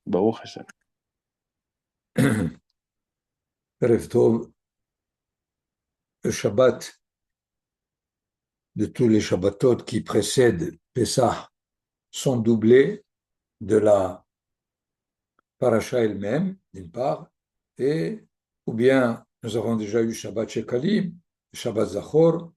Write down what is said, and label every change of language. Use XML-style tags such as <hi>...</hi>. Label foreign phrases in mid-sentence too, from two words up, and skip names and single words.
<he>ברוך השם. ערב טוב,</he> <fr>le Shabbat de tous les Shabbatot qui précèdent Pessah sont doublés de la paracha elle-même, d'une part, et ou bien nous avons déjà eu Shabbat Shekalim, Shabbat Zachor,</fr>